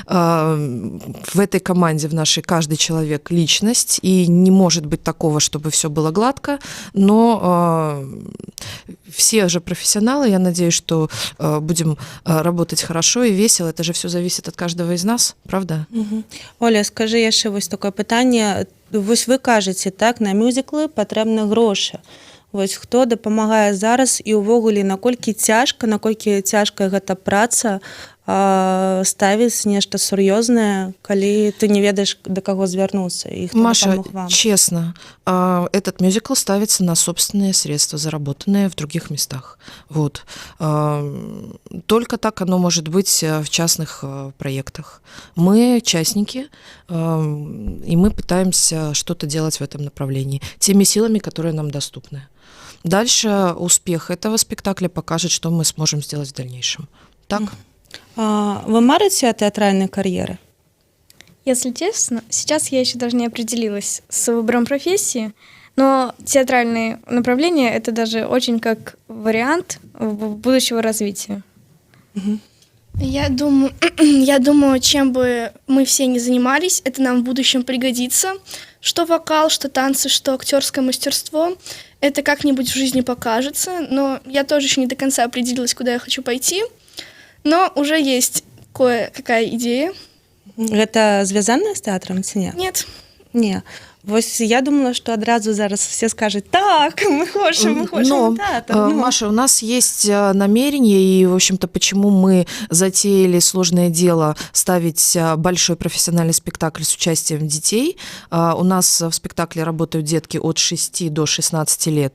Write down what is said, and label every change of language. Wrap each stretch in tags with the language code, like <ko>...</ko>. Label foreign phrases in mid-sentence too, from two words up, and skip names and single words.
<ru>В этой команде, в нашей, каждый человек личность, и не может быть такого, чтобы все было гладко, но все же профессионалы. Я надеюсь, что будем работать хорошо и весело. Это же все зависит от каждого из нас, правда?</ru> <be>Оля, скажи яшчэ вось такое пытанне. Вось вы кажаце, так, на мюзіклы патрэбны грошы. Вось хто дапамагае зараз і ўвогуле наколькі цяжкая гэта праца ставіць нешта сур'ёзнае, калі ты не ведаеш, да каго звярнуцца, і хто Маша, дапамог вам.</be> <ru>честно, этот мюзикл ставится на собственные средства, заработанные в других местах. Вот. Только так оно может быть в частных проектах. Мы частники, и мы пытаемся что-то делать в этом направлении теми силами, которые нам доступны. Дальше успех этого спектакля покажет, что мы сможем сделать в дальнейшем. Так?</ru> <be>Вы марыце о тэатральнай кар'еры?</be> <ru>Если честно, сейчас я еще даже не определилась с выбором профессии, но театральные направления — это даже очень как вариант будущего развития. Я думаю, чем бы мы все ни занимались, это нам в будущем пригодится. Что вокал, что танцы, что актерское мастерство. Это как-нибудь в жизни покажется, но я тоже еще не до конца определилась, куда я хочу пойти. Но уже есть кое-какая идея.</ru> <be>Гэта звязанае з тэатрам ці не?</be> <ru>Нет.</ru> <be>Не. Вось я думала, что адразу зараз все скажут: так,</be> <ru>мы хочем Но, театр. Маша, у нас есть намерение, и, в общем-то, почему мы затеяли сложное дело ставить большой профессиональный спектакль с участием детей. У нас в спектакле работают детки от 6 до 16 лет.</ru>